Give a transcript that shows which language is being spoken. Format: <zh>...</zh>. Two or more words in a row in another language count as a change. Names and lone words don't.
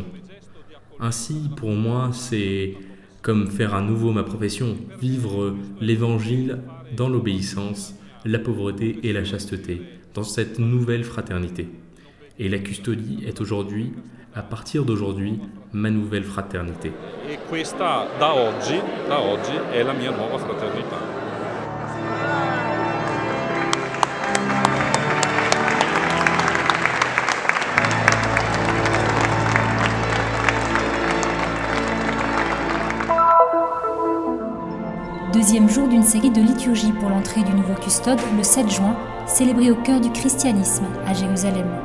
<fr>Ainsi, pour moi, c'est comme faire à nouveau ma profession, vivre l'évangile dans l'obéissance, la pauvreté et la chasteté, dans cette nouvelle fraternité. Et la custodie est aujourd'hui, à partir d'aujourd'hui, ma nouvelle fraternité.</fr> <it>Et questa, da oggi, è la mia nuova fraternità.</it> <fr>Deuxième jour d'une série de liturgies pour l'entrée du nouveau custode le 7 juin, célébré au cœur du christianisme à Jérusalem.</fr>